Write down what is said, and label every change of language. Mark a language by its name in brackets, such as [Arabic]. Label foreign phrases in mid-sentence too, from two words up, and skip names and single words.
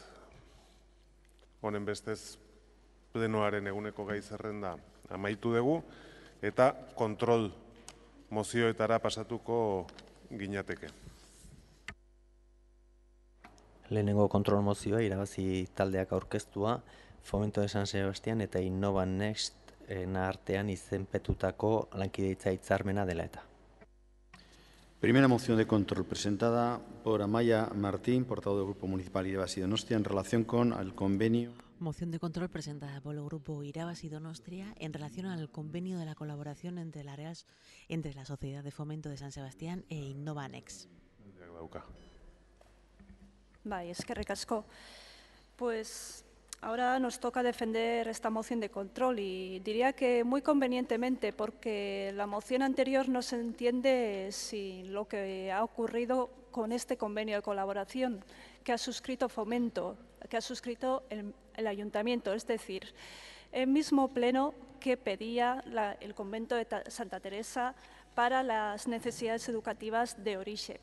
[Basque] Honen bestez, plenoaren eguneko gai zerrenda amaitu dugu, eta kontrol mozioetara pasatuko ginateke. Lehenengo kontrol mozioa irabazi taldeak aurkeztua, Fomento de San Sebastián eta Innova Next artean izenpetutako lankideitza hitzarmena dela eta. [Spanish] Primera moción de control presentada por Amaya Martín, portavoz del Grupo Municipal Irabazi Donostia, en relación con el convenio. Moción de control presentada por el Grupo Irabazi Donostia en relación al convenio de la colaboración entre la Sociedad de Fomento de San Sebastián e Innova Next. [Basque] Bai, eskerrik asko. [Spanish] Pues ahora nos toca defender esta moción de control y diría que muy convenientemente porque la moción anterior no se entiende sin lo que ha ocurrido con este convenio de colaboración que ha suscrito Fomento, que ha suscrito el Ayuntamiento, es decir, el mismo pleno que pedía el convento de Santa Teresa para las necesidades educativas de Orixe.